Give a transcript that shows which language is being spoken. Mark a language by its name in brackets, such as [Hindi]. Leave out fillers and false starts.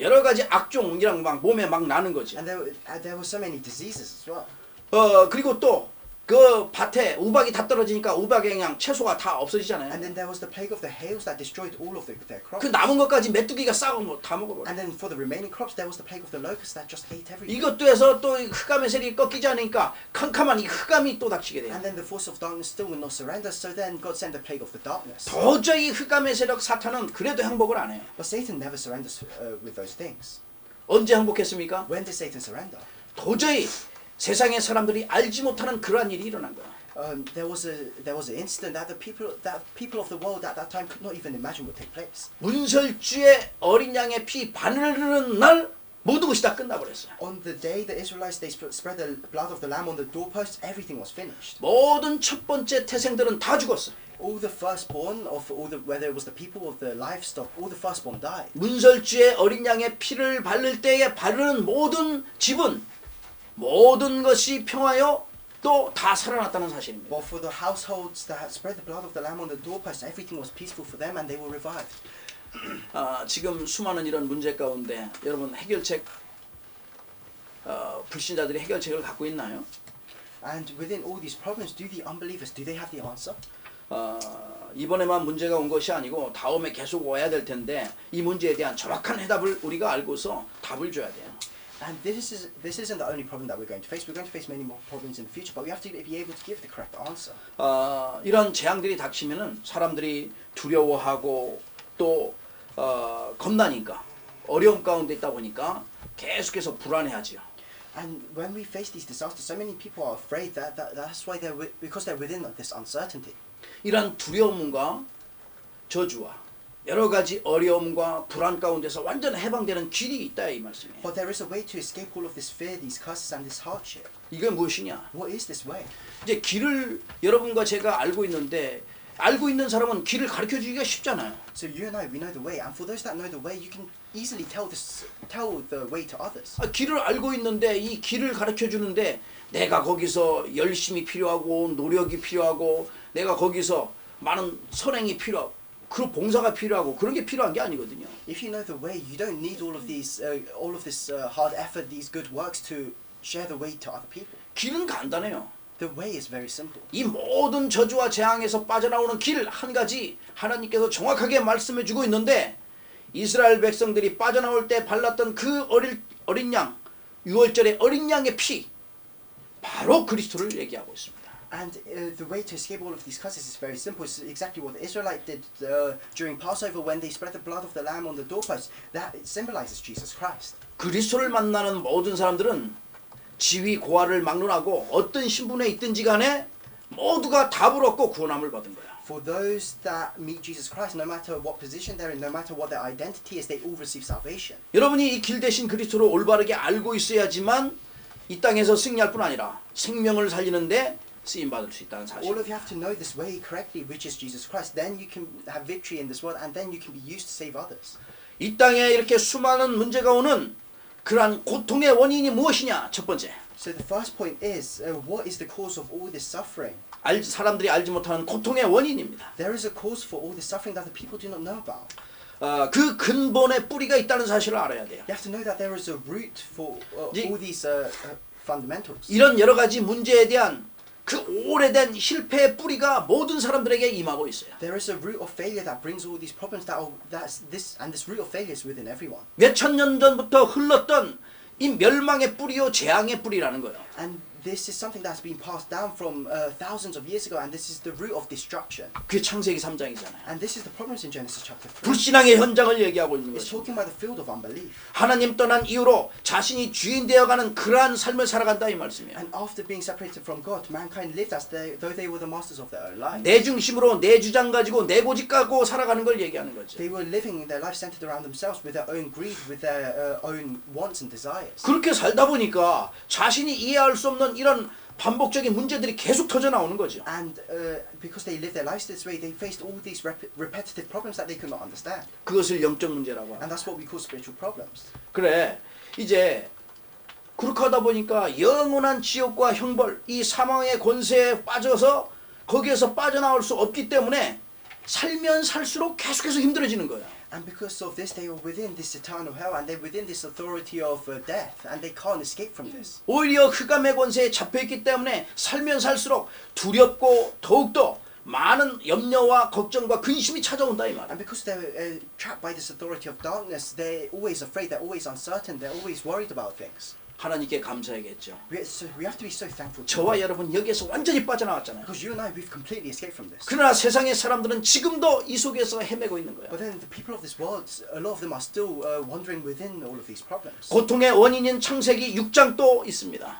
[Korean] 여러 가지 악종이랑 막 몸에 막 나는 거지. [English] And there were so many diseases as well. [Korean] 그리고 또 그 밭에 우박이 다 떨어지니까 우박에 그냥 채소가 다 없어지잖아요. [English] And then there was the plague of the hails that destroyed all of their crops. [Korean] 그 남은 것까지 메뚜기가 싸고 다 먹어버려. [English] And then for the remaining crops, there was the plague of the locusts that just ate everything. [Korean] 이것도 해서 또 흑암의 세력이 꺾이지 않으니까 캄캄한 이 흑암이 또 닥치게 돼요. [English] And then the force of darkness still would not surrender, so then God sent the plague of the darkness. [Korean] 도저히 흑암의 세력 사탄은 그래도 행복을 안 해요. [English] But Satan never surrenders with those things. [Korean] 언제 행복했습니까? [English] When did Satan surrender? [Korean] 도저히 세상의 사람들이 알지 못하는 그러한 일이 일어난 거야. [English] There was an incident that the people of the world at that time could not even imagine would take place. [Korean] 문설주의 어린 양의 피 바늘르는 날 모든 것이 다 끝나버렸어요. [English] On the day the Israelites they spread the blood of the lamb on the doorposts, everything was finished. [Korean] 모든 첫 번째 태생들은 다 죽었어. [English] All the firstborn of whether it was the people or the livestock, all the firstborn died. [Korean] 문설주의 어린 양의 피를 바를 때에 바르는 모든 집은 모든 것이 평화요 또 다 살아났다는 사실입니다. [English] But for the households that spread the blood of the lamb on the doorposts, everything was peaceful for them and they were revived. [Korean] 지금 수많은 이런 문제 가운데 여러분 해결책 불신자들이 해결책을 갖고 있나요? [English] And within all these problems, do the unbelievers, do they have the answer? [Korean] 이번에만 문제가 온 것이 아니고 다음에 계속 와야 될 텐데 이 문제에 대한 정확한 해답을 우리가 알고서 답을 줘야 돼요. [English] And this isn't the only problem that we're going to face. We're going to face many more problems in the future, but we have to be able to give the correct answer. [Korean] 이런 재앙들이 닥치면은 사람들이 두려워하고 또 겁나니까 어려움 가운데 있다 보니까 계속해서 불안해하지요. [English] And when we face these disasters, so many people are afraid that's why because they're within this uncertainty. [Korean] 이런 두려움과 저주와 여러 가지 어려움과 불안 가운데서 완전 해방되는 길이 있다 이 말씀이에요. [English] But there is a way to escape all of this fear, these curses, and this hardship. [Korean] 이게 무엇이냐? [English] What is this way? [Korean] 이제 길을 여러분과 제가 알고 있는데 알고 있는 사람은 길을 가르쳐 주기가 쉽잖아요. [English] So you and I, we know the way, and for those that know the way, you can easily tell the way to others. [Korean] 길을 알고 있는데 이 길을 가르쳐 주는데 내가 거기서 열심이 필요하고 노력이 필요하고 내가 거기서 많은 선행이 필요하고 그 봉사가 필요하고 그런 게 필요한 게 아니거든요. [English] If you know the way, you don't need all of this hard effort, these good works to share the way to other people. [Korean] 길은 간단해요. [English] The way is very simple. [Korean] 이 모든 저주와 재앙에서 빠져나오는 길 한 가지 하나님께서 정확하게 말씀해 주고 있는데 이스라엘 백성들이 빠져나올 때 발랐던 그 어린 양 6월절의 어린 양의 피 바로 그리스도를 얘기하고 있습니다. [English] And the way to escape all of these curses is very simple. It's exactly what the Israelites did during Passover when they spread the blood of the lamb on the doorpost. That symbolizes Jesus Christ. [Korean] 그리스도를 만나는 모든 사람들은 지위 고하를 막론하고 어떤 신분에 있든지 간에 모두가 답을 얻고 구원함을 받은 거야. [English] For those that meet Jesus Christ, no matter what position they're in, no matter what their identity is, they all receive salvation. [Korean] 여러분이 이 길 대신 그리스도를 올바르게 알고 있어야지만 이 땅에서 승리할 뿐 아니라 생명을 살리는데 쓰임 받을 수 있다는 사실. [English] All of you have to know this way correctly, which is Jesus Christ. Then you can have victory in this world, and then you can be used to save others. [Korean] 이 땅에 이렇게 수많은 문제가 오는 그러한 고통의 원인이 무엇이냐? 첫 번째. [English] So the first point is, what is the cause of all this suffering? [Korean] 사람들이 알지 못하는 고통의 원인입니다. [English] There is a cause for all this suffering that the people do not know about. [Korean] 그 근본의 뿌리가 있다는 사실을 알아야 돼요. [English] You have to know that there is a root for all these fundamentals. [Korean] 이런 여러 가지 문제에 대한 그 오래된 실패의 뿌리가 모든 사람들에게 임하고 있어요. [English] There is a root of failure that brings all these problems. This root of failure is within everyone. [Korean] 몇천 년 전부터 흘렀던 이 멸망의 뿌리요 재앙의 뿌리라는 거예요. [English] And this is something that's been passed down from thousands of years ago, and this is the root of destruction. [Korean] 그게 창세기 3장이잖아요. [English] And this is the problems in Genesis chapter 3. [Korean] 불신앙의 현장을 얘기하고 있는 [English] It's [Korean] 거죠. [English] talking about the field of unbelief. [Korean] 하나님 떠난 이후로 자신이 주인 되어가는 그러한 삶을 살아간다 이 말씀이에요. [English] And after being separated from God, mankind lived as though they were the masters of their own lives. [Korean] 내 중심으로 내 주장 가지고 내 고집 갖고 살아가는 걸 얘기하는 거죠. [English] They were living their life centered around themselves with their own greed, with their own wants and desires. [Korean] 그렇게 살다 보니까 자신이 이해할 수 없는 이런 반복적인 문제들이 계속 터져 나오는 거죠. [English] And because they lived their lives this way, they faced all these repetitive problems that they could not understand. [Korean] 그것을 영적 문제라고 [English] And [Korean] 합니다. [English] that's what we call spiritual problems. [Korean] 그래 이제 그렇게 하다 보니까 영원한 지옥과 형벌 이 사망의 권세에 빠져서 거기에서 빠져나올 수 없기 때문에 살면 살수록 계속해서 힘들어지는 거예요. [English] And because of this, they are within this eternal hell, and they're within this authority of death, and they can't escape from this. [Korean] 오히려 흑암의 권세에 잡혀있기 때문에 살면 살수록 두렵고 더욱더 많은 염려와 걱정과 근심이 찾아온다 이 말이에요. [English] And because they're trapped by this authority of darkness, they're always afraid, they're always uncertain, they're always worried about things. [Korean] 하나님께 감사해야겠죠. [English] We have to be so thankful to [Korean] 저와 [English] God. [Korean] 여러분 여기에서 완전히 빠져나왔잖아요. [English] Because you and I, we've completely escaped from this. [Korean] 그러나 세상의 사람들은 지금도 이 속에서 헤매고 있는 거예요. [English] But then the people of this world, a lot of them are still wandering within all of these problems. [Korean] 고통의 원인인 창세기 6장 또 있습니다.